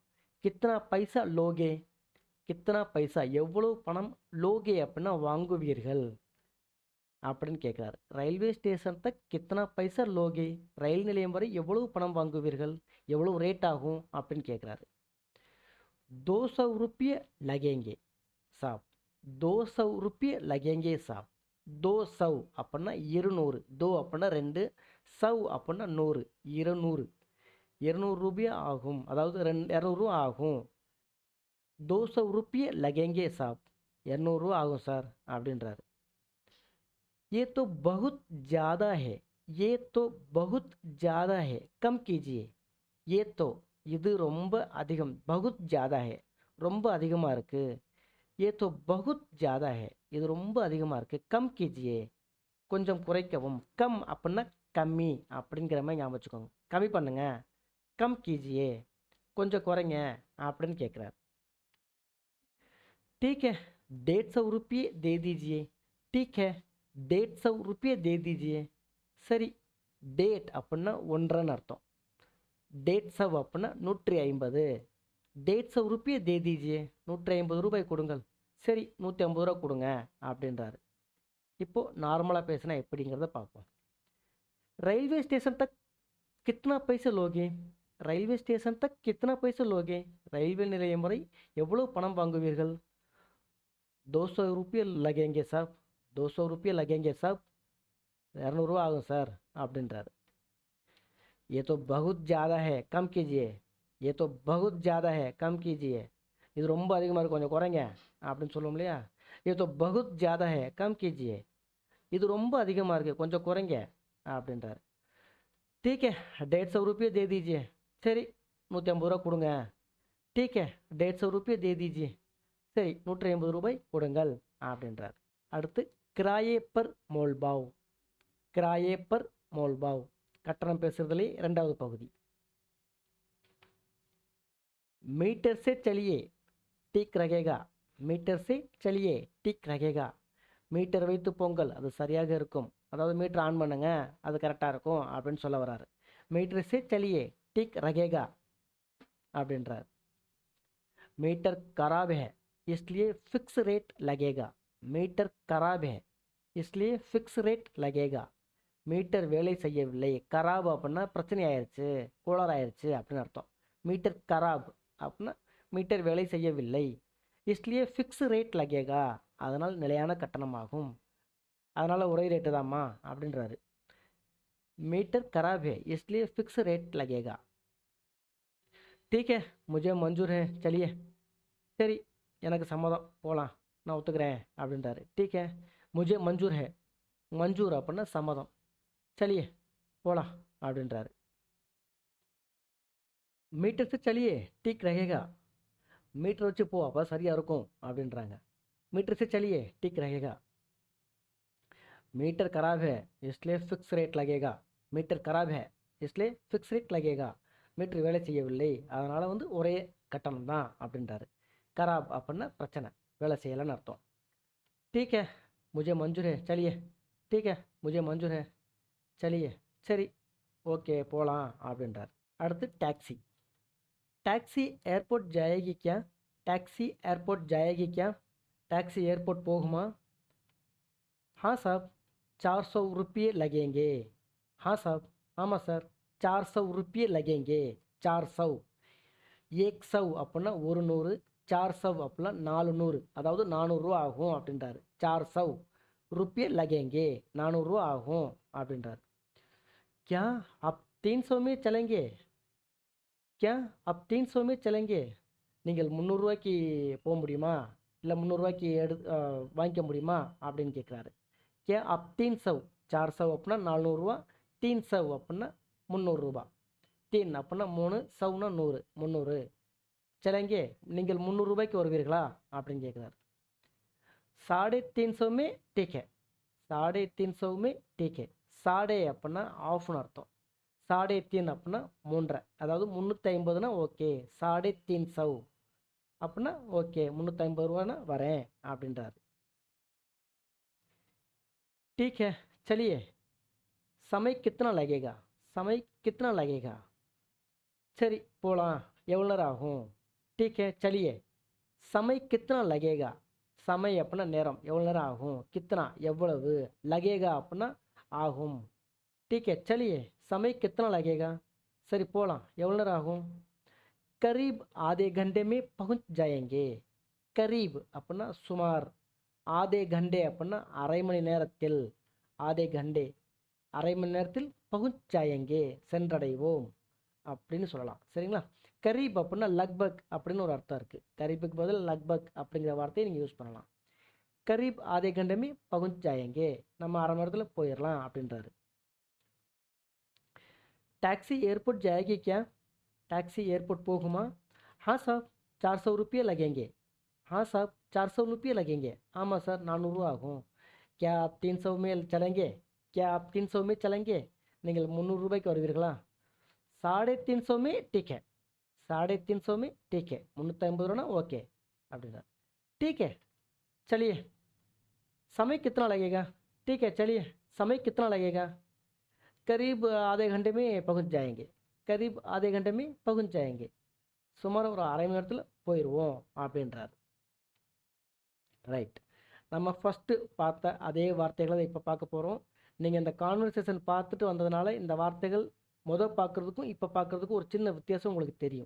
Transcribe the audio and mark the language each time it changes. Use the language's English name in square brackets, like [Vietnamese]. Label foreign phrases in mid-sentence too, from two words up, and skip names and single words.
[Hindi] कितना पैसा लोगे? कितना पैसा [Tamil] எவ்வளவு பணம், லோகே அப்படின்னா வாங்குவீர்கள் அப்படின்னு கேட்குறாரு. [Hindi] रेलवे स्टेशन तक कितना पैसा लोगे? [Tamil] ரயில் நிலையம் வரை எவ்வளவு பணம் வாங்குவீர்கள், எவ்வளவு ரேட் ஆகும் அப்படின்னு கேட்குறாரு. [Hindi] 200 रुपये लगेंगे साहब. 200 रुपये लगेंगे साहब. 200 அப்படின்னா 200. [Tamil] 2 அப்படின்னா 2, சவ் அப்படின்னா 100. 200. 200 ரூபாய் ஆகும், அதாவது 200 ரூபா ஆகும். 200 [Hindi] रुपये लगेंगे साहब. [Tamil] 200 ரூபா ஆகும் சார் அப்படின்றாரு. [Hindi] ये तो बहुत ज़्यादा है. ये तो बहुत ज़्यादा है, कम कीजिए. ये तो [Tamil] இது ரொம்ப அதிகம். [Hindi] बहुत ज़्यादा है [Tamil] ரொம்ப அதிகமாக இருக்குது. [Hindi] ये तो बहुत ज़्यादा है [Tamil] இது ரொம்ப அதிகமாக இருக்குது. [Hindi] कम कीजिए [Tamil] கொஞ்சம் குறைக்கவும். கம் அப்படின்னா கம்மி அப்படிங்கிற மாதிரி ஞாபகம் வச்சுக்கோங்க. கம்மி பண்ணுங்க. [Hindi] कम कीजिए [Tamil] கொஞ்சம் குறைங்க அப்படின்னு கேட்குறாரு. [Hindi] ठीक है 150 रुपये दे दीजिए. ठीक है 150 रुपये दे दीजिए. [Tamil] சரி. டேட் அப்படின்னா ஒன்றரைன்னு அர்த்தம். 150 அப்படின்னா 150. [Hindi] 150 रुपये दे दीजिए. 150 [Tamil] ரூபாய் கொடுங்கள். சரி 150 ரூபா கொடுங்க அப்படின்றாரு. இப்போது நார்மலாக பேசினா எப்படிங்கிறத பார்ப்போம். [Hindi] रेलवे स्टेशन तक कितना पैसा लोगे? रेलवे स्टेशन तक कितना पैसा लोगे? [Tamil] ரயில்வே நிலையம் வரை எவ்வளோ பணம் வாங்குவீர்கள்? [Hindi] 200 रुपये लगेंगे சாப். [Tamil] 200 [Hindi] रुपये लगेंगे साहब. [Tamil] 200 ரூபா ஆகும் சார் அப்படின்றாரு. [Hindi] ये तो बहुत ज़्यादा है कम कीजिए. ये तो बहुत ज़्यादा है कम कीजिए. [Tamil] இது ரொம்ப அதிகமாக இருக்குது கொஞ்சம் குறைங்க அப்படின்னு சொல்லுவோம் இல்லையா? [Hindi] ये तो बहुत ज़्यादा है कम कीजिए. [Tamil] இது ரொம்ப அதிகமாக இருக்குது கொஞ்சம் குறைங்க அப்படின்றாரு. [Hindi] ठीक है 150 रुपये दे दीजिए. [Tamil] சரி 150 ரூபா கொடுங்க. [Hindi] ठीक है 150 रुपये दे दीजिए. [Tamil] சரி 150 ரூபாய் கொடுங்கள் அப்படின்றார். [Hindi] அடுத்து किराये पर मोलभाव. किराये पर मोलभाव [Tamil] கட்டணம் பேசுறதுலே இரண்டாவது பகுதி. [Hindi] மீட்டர் से चलिए ठीक रहेगा. மீட்டர் से चलिए ठीक रहेगा. [Tamil] மீட்டர் வைத்து பொங்கல் அது சரியாக இருக்கும், அதாவது மீட்டர் ஆன் பண்ணுங்க அது கரெக்டாக இருக்கும் அப்படின்னு சொல்ல வராரு. [Hindi] மீட்டர் से चलिए ठीक रहेगा அப்படின்றார். मीटर खराब है इसलिए फिक्स रेट लगेगा. मीटर खराब है इसलिए फिक्स रेट लगेगा. [Tamil] மீட்டர் வேலை செய்யவில்லை. கராப் அப்படின்னா பிரச்சனை ஆயிடுச்சு, கோளாறு ஆயிடுச்சு அப்படின்னு அர்த்தம். [Hindi] मीटर खराब [Tamil] அப்படின்னா மீட்டர் வேலை செய்யவில்லை. [Hindi] इसलिए फिक्स रेट लगेगा [Tamil] அதனால் நிலையான கட்டணமாகும், அதனால் ஒரே ரேட்டு தாம்மா அப்படின்றாரு. [Hindi] மீட்டர் खराब है इसलिए फिक्स रेट लगेगा. ठीक है मुझे मंजूर है चलिए. [Tamil] சரி எனக்கு சம்மதம் போகலாம் நான் ஒத்துக்கிறேன் அப்படின்றாரு. [Hindi] ठीक है मुझे मंजूर है. [Tamil] மஞ்சூர் அப்படின்னா சம்மதம். [Hindi] चलिए [Tamil] போகலாம் அப்படின்றாரு. [Hindi] மீட்டர் से चलिए ठीक रहेगा. [Tamil] மீட்டர் வச்சு போ அப்போ சரியாக இருக்கும் அப்படின்றாங்க. [Hindi] மீட்டர் से चलिए ठीक रहेगा. मीटर खराब है इसलिए फिक्स रेट लगेगा. மீட்டர் खराब है इसलिए फिक्स रेट लगेगा. [Tamil] மீட்டர் வேலை செய்யவில்லை அதனால் வந்து ஒரே கட்டணம் தான் அப்படின்றாரு. கராப் அப்படின்னா பிரச்சனை, வேலை செய்யலைன்னு அர்த்தம். [Hindi] ठीक है मुझे मंजूर है चलिए. ठीक है मुझे मंजूर है चलिए. [Tamil] சரி ஓகே போகலாம் அப்படின்றார். அடுத்து டாக்ஸி. [Hindi] டாக்ஸி ஏர்போர்ட் जाएगी क्या? टैक्सी एयरपोर्ट जाएगी क्या? टैक्सी एयरपोर्ट போகுமா? हाँ साहब, 400 रुपये लगेंगे. हाँ साहब, [Tamil] ஆமாம் சார், 400 [Hindi] रुपये लगेंगे. [Tamil] 400 100 அப்படின்னா 100, 400 அப்படின்னா 400, அதாவது 400 ரூபா ஆகும் அப்படின்றாரு. 400 [Hindi] रुपये लगेंगे, [Tamil] 400 ரூபா ஆகும் அப்படின்றாரு. [Hindi] क्या आप 300 में चलेंगे? क्या आप 300 में चलेंगे? [Tamil] நீங்கள் 300 ரூபாய்க்கு போக முடியுமா, இல்லை 300 ரூபாய்க்கு வாங்கிக்க முடியுமா அப்படின்னு கேட்குறாரு. [Hindi] क्या आप [Tamil] 300, 400 அப்படின்னா 400 ரூபா, 300 அப்படின்னா 300 ரூபா. 3 அப்படின்னா 3, 100னா 100, 300. चलेंगे, நீங்கள் 300 ரூபாய்க்கு வருவீர்களா அப்படின்னு கேட்குறாரு. [Hindi] 350 में ठीक है, 350 में ठीक है. [Tamil] சாடே அப்படின்னா ஆஃப்னு அர்த்தம். 3.5 அப்படின்னா 3.5, அதாவது 350னா ஓகே, 350 அப்படின்னா ஓகே, 350 ரூபானா வரேன் அப்படின்றாரு. [Hindi] ठीक है चलिए, समय कितना लगेगा? समय कितना लगेगा? [Tamil] சரி போகலாம், எவ்வளோ நேரம் ஆகும்? [Hindi] ठीक है चलिए, समय कितना लगेगा? [Tamil] समय அப்படின்னா நேரம், எவ்வளோ நேரம் ஆகும்? கித்தனா எவ்வளவு, लगेगा அப்படின்னா ஆகும். [Hindi] ठीक है चलिए, समय कितना लगेगा? [Tamil] சரி போகலாம், எவ்வளோ நேரம் ஆகும்? [Hindi] करीब आधे घंटे में पहुंच जाएंगे. [Tamil] करीब அப்படின்னா சுமார், [Hindi] आधे घंटे [Tamil] அப்படின்னா அரை மணி நேரத்தில், [Hindi] आधे घंटे [Tamil] அரை மணி நேரத்தில் [Hindi] पहुंच जाएंगे [Tamil] சென்றடைவோம் அப்படின்னு சொல்லலாம். சரிங்களா? கரீப் அப்படின்னா லக்பக் அப்படின்னு ஒரு அர்த்தம் இருக்குது. கரீபுக்கு பதில் லக்பக் அப்படிங்கிற வார்த்தையை நீங்கள் யூஸ் பண்ணலாம். [Hindi] करीब आधे घंटे में पहुंच जाएंगे, [Tamil] நம்ம அரை மணி நேரத்தில் போயிடலாம் அப்படின்றாரு. [Hindi] टैक्सी एयरपोर्ट जाएगी क्या? टैक्सी एयरपोर्ट போகுமா? हाँ साहब, 400 रुपये लगेंगे. हाँ साहब, 400 रुपये लगेंगे. [Tamil] ஆமாம் சார், 400 ரூபா ஆகும். [Hindi] क्या आप 300 में चलेंगे? क्या आप 300 में चलेंगे? [Tamil] நீங்கள் 300 ரூபாய்க்கு வருவீர்களா? 350 [Hindi] में ठीक है, 350 में ठीक है, [Tamil] 350 ரூபா ஓகே அப்படின்னா. [Hindi] ठीक है चलिए, समय कितना लगेगा? ठीक है चलिए, समय कितना लगेगा? करीब आधे घंटे में पहुंच जाएंगे. करीब आधे घंटे में पहुंच जाएंगे. [Tamil] சுமார் ஒரு அரை மணி நேரத்தில் போயிடுவோம் அப்படின்றார். ரைட், நம்ம ஃபஸ்ட்டு பார்த்த அதே வார்த்தைகளை இப்போ பார்க்க போகிறோம். நீங்கள் இந்த கான்வர்சேஷன் பார்த்துட்டு வந்ததுனால இந்த வார்த்தைகள் பார்க்குறதுக்கும் இப்போ பார்க்குறதுக்கும் ஒரு சின்ன வித்தியாசம் உங்களுக்கு தெரியும்.